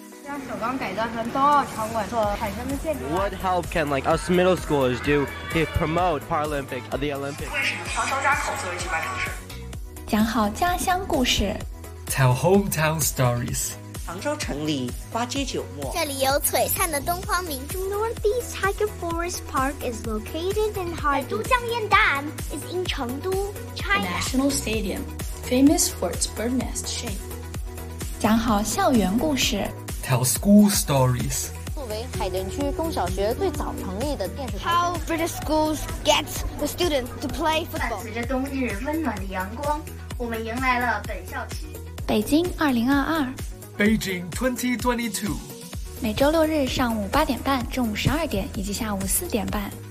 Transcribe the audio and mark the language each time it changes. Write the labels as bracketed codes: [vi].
[en] What help can like us middle schoolers do to promote Paralympic the Olympics? [zh] 为什么长沙扎口作为举办城市？讲好家乡故事， [en] Tell hometown stories。 [zh] 杭州城里花街酒陌，这里有璀璨的东方明珠。 [en] Northeast Tiger Forest Park is located in Harbin. 都江堰蛋 is in 成都 China. The National Stadium, famous for its bird nest shape. [zh] 讲好校园故事。 [en] Tell school stories. [zh] 作为海淀区中小学最早成立的电视台。 [en] How British schools get the students to play football. [zh] 伴随着冬日温暖的阳光，我们迎来了本校区。北京2022。 [en] Beijing 2022。 [zh] 每周六日上午8点半、中午12点以及下午4点半。